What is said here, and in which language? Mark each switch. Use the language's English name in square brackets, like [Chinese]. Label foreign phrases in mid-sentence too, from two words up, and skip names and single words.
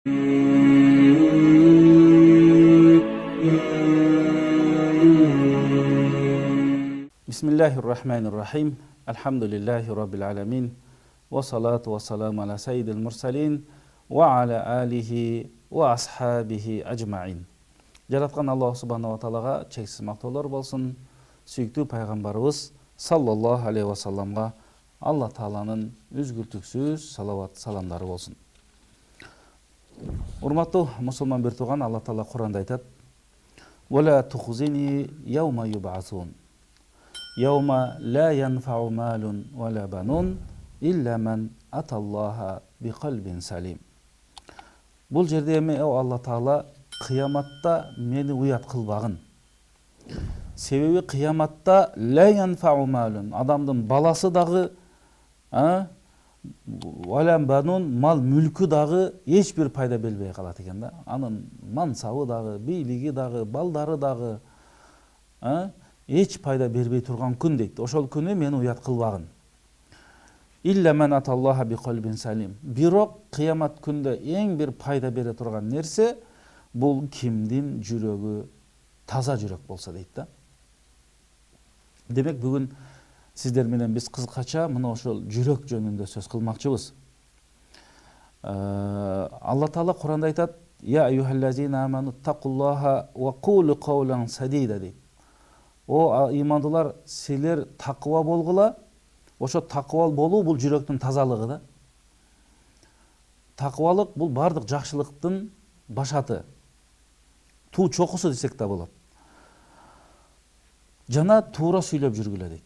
[Arabic] بسم الله الرحمن الرحيم. الحمد لله رب العالمين. و الصلاة و السلام على سيد المرسلين و على آله و أصحابه أجمعين. [Kyrgyz] Жараткан Аллах Субхана ва Таалага чексиз мактоолор болсун. Сүйүктүү пайгамбарыбыз [Arabic] صلى الله عليه و سلم [Kyrgyz] Алла Тааланын үзгүлтүксүз салават саламдары болсун. Урматтуу мусулман бир тууган, Алла Таала Куранда айтат: [Arabic] "و لا تخزني يوم يبعثون. يوم لا ينفع مال و لا بنون إلا من أتى الله بقلب سليم." [Kyrgyz] Бул жерде эми Алла Таала кыяматта мени уят кылбагын. Себеби кыяматта [Arabic] لا ينفع مال, [Kyrgyz] адамдын баласы дагы, [Arabic] ولا بنون, [Kyrgyz] мал мүлкү дагы эч бир пайда бербей калат экен да. Анын мансабы дагы, бийлиги дагы, балдары дагы эч пайда бербей турган күн дейт. Ошол күнү мени уят кылбагын. [Arabic] إلا من أتى الله بقلب سليم. [Kyrgyz] Бирок кыямат күндө эң бир пайда бере турган нерсе бул кимдин жүрөгү таза жүрөк болсо дейт да. Демек бүгүн сиздер менен биз кызыкча мына ошол жүрөк жөнүндө сөз кылмакчыбыз. Алла Таала Куранда айтат: [Arabic] "يا أيها الذين آمنوا اتقوا الله و قولوا قولا سديدا" дейт. [Kyrgyz] О имандылар, силер такыба болгула. Ошо такыбал болуу бул жүрөктүн тазалыгы да. Такыбалык бул бардык жакшылыктын башаты. Туу чокусу десек да болот. Жана туура сүйлөп жүргүлө дейт.